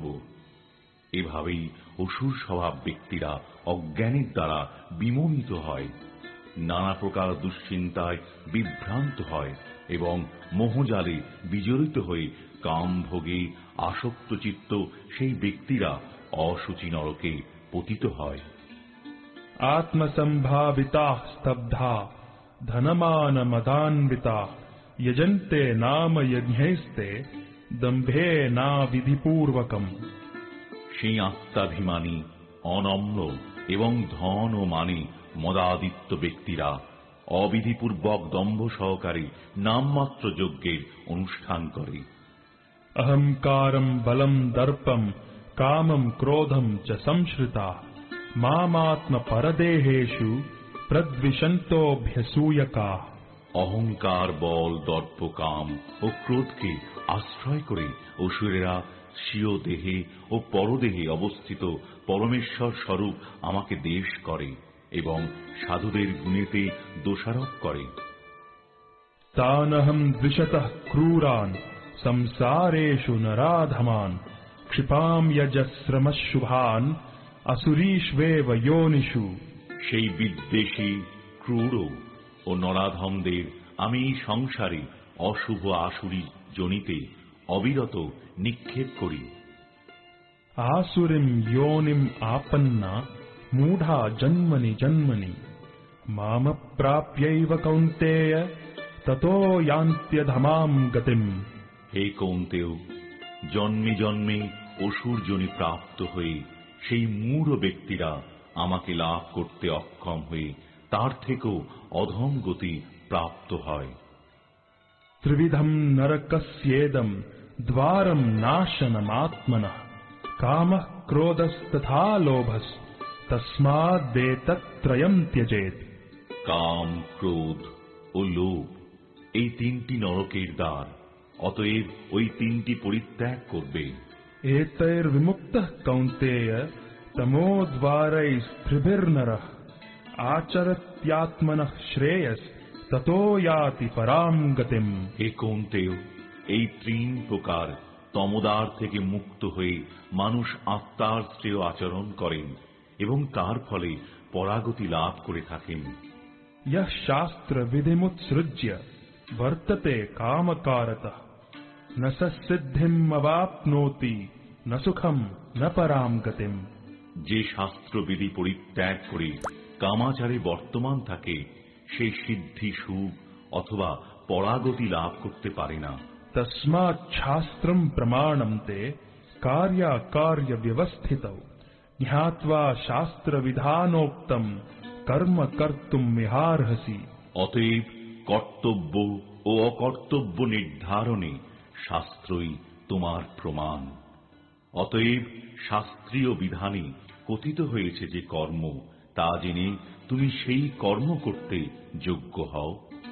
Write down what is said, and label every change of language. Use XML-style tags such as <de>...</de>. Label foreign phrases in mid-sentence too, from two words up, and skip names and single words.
<bn>এভাবেই অসুর স্বভাব ব্যক্তিরা অজ্ঞানের দ্বারা বিমোহিত হয়, নানা প্রকার দুশ্চিন্তায় বিভ্রান্ত হয় এবং মোহজালে বিজড়িত হয়ে কাম ভোগে আসক্ত চিত্ত সেই ব্যক্তিরা অশুচি নরকে পতিত হয়।</bn> <sa>आत्मसंभाविताः स्तब्धा धनमानमदान्विताः यजन्ते नाम यज्ञैस्ते दम्भेनाविधिपूर्वकम्।</sa> <bn>সেই আত্মাভিমানী, অনম্র এবং ধন ও মানে মদাদিত্য ব্যক্তিরা অবিধিপূর্বক দম্ভ সহকারে নামমাত্র যজ্ঞের অনুষ্ঠান করে।</bn> <sa>अहंकारम् बलम् दर्पम् कामम् क्रोधम् च संश्रिता मामात्मपरदेहेषु प्रद्विषन्तोऽभ्यसूयकाः।</sa> <bn>অহংকার, বল, দর্প, কাম ও ক্রোধকে আশ্রয় করে অসুরেরা স্বীয় দেহে ও পরদেহে অবস্থিত পরমেশ্বর স্বরূপ আমাকে দেশ করে এবং সাধুদের গুণেতে দোষারোপ করে।</bn> <sa>तानहं द्विषतः क्रूरान् संसारेषु नराधमान् क्षिपां यजस्रमशुभान् असुरीष्वेव योनिषु।</sa> <bn>সেই বিদ্বেষী, ক্রূর ও নরাধমদের আমি সংসারে অশুভ আসুরী জনিতে অবিরত নিক্ষেপ করি।</bn> <sa>आसुरीं योनिम् आपन्ना मूढा जन्मनि जन्मनि मामप्राप्यैव कौन्तेय ततो यान्त्यधमां गतिम्।</sa> <bn>হে কৌন্তেয়, জন্মে জন্মে অসুর জনি প্রাপ্ত হয়ে সেই মূঢ় ব্যক্তিরা আমাকে লাভ করতে অক্ষম হয়ে তার থেকেও অধম গতি প্রাপ্ত হয়।</bn> <sa>त्रिविधं नरकस्येदं द्वारं नाशनमात्मनः कामः क्रोधस्तथा लोभस् तस्मादेतत्त्रयं त्यजेत्।</sa> <bn>কাম, ক্রোধ ও লোভ এই তিনটি নরকের দ্বার, অতএব ওই তিনটি পরিত্যাগ করবে।</bn> <sa>एतैर्विमुक्तः कौन्तेय तमोद्वारैस्त्रिभिर्नरः आचरत्यात्मनः श्रेयस् ततो याति परां गतिम्।</sa> <bn>হে কৌন্তেয়, এই তিন প্রকার তমোদ্বার থেকে মুক্ত হয়ে মানুষ আত্মার শ্রেয় আচরণ করেন এবং তার ফলে পরাগতি লাভ করে থাকেন।</bn> <sa>यः शास्त्रविधिमुत्सृज्य वर्तते कामकारतः न स सिद्धिम् अवाप्नोति न सुखम् न पराम् गतिम्।</sa> <bn>যে শাস্ত্রবিধি পরিত্যাগ করে কামাচারে বর্তমান থাকে সেই সিদ্ধি সুখ অথবা পরাগতি লাভ করতে পারে না।</bn> <sa>तस्मात् शास्त्रम् प्रमाणम् ते कार्याकार्य व्यवस्थितौ ज्ञात्वा शास्त्र विधानोक्तम् कर्म कर्तुम् मिहार्हसि।</sa> <bn>অতএব কর্তব্য ও অকর্তব্য নির্ধারণে শাস্ত্রই তোমার প্রমাণ। অতএব শাস্ত্রীয় বিধানে কথিত হয়েছে যে কর্ম, তা জেনে তুমি সেই কর্ম করতে যোগ্য হও।</bn>